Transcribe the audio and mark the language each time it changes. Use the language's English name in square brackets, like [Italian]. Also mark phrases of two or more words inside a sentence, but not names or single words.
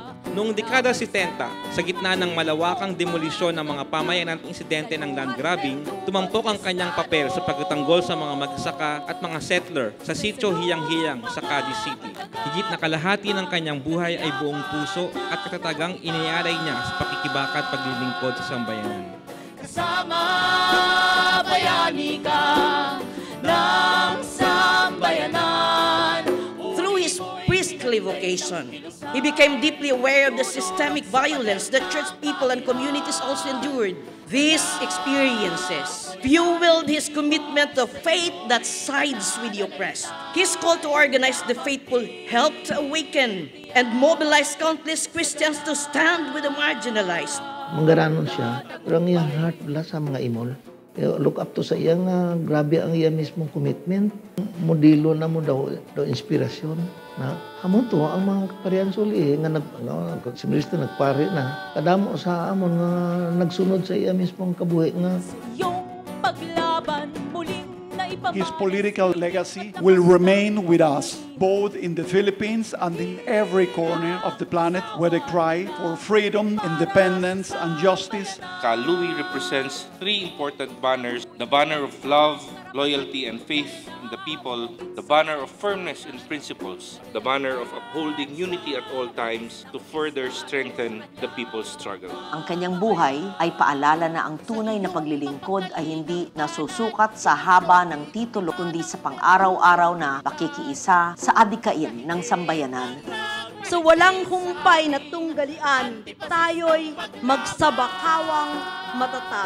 [Filipino] Noong dekada 70, sa gitna ng malawakang demolisyon ng mga pamayanan at insidente ng land grabbing, tumampok ang kanyang papel sa pagtatanggol sa mga magsasaka at mga settler sa sitio Hiyang-Hiyang sa Cadiz City. Higit na kalahati ng kanyang buhay ay buong puso at katatagang inialay niya sa pakikibaka at paglilingkod sa sambayanan. Kasama bayani ka ng sambayanan. [English] Through his priestly vocation, he became deeply aware of the systemic violence that church people and communities also endured. These experiences fueled his commitment to faith that sides with the oppressed. His call to organize the faithful helped awaken and mobilize countless Christians to stand with the marginalized. [Hiligaynon] Manggaranon siya, pero ang iyang heart wala sa mga imol. [English] Look up to [Hiligaynon] sa iya nga, grabe ang iya mismong commitment. Modelo na mo daw inspirasyon. Na, hamon to, ang mga kaparian suli, nga similista nagpari na. Kadamo sa amon nga nagsunod sa iya mismong kabuhi nga. [Filipino] Yung paglaban muling [English] His political legacy will remain with us, both in the Philippines and in every corner of the planet where they cry for freedom, independence, and justice. Ka Louie represents three important banners: the banner of love, loyalty, and faith in the people, the banner of firmness in principles, the banner of upholding unity at all times to further strengthen the people's struggle. [Filipino] Ang kanyang buhay ay paalala na ang tunay na paglilingkod ay hindi nasusukat sa haba ng titulo kundi sa pang-araw-araw na pakikiisa sa adikain ng sambayanan. So walang humpay na tunggalian, tayo'y magsabakawang matatag.